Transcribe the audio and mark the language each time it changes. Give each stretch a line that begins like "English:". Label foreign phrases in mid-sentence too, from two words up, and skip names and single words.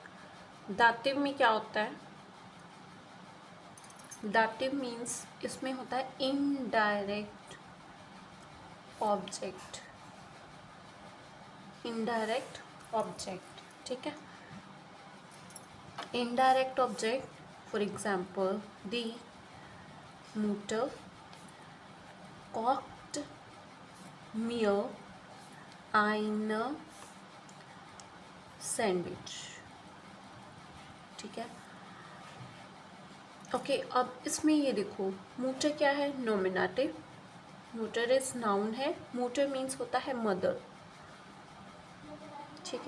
Hindi: दातिव में क्या होता है, दातिव मीन्स इसमें होता है
English: indirect object, indirect object,
Hindi: ठीक है।
English: indirect object, for example
German: Die Mutter kocht mir eine Sandwich,
Hindi: ठीक है। ओके, अब इसमें ये देखो मूटर क्या है, नोमिनेटिव, मूटर
English: is noun
Hindi: है, मूटर मीन्स होता है मदर, ठीक है।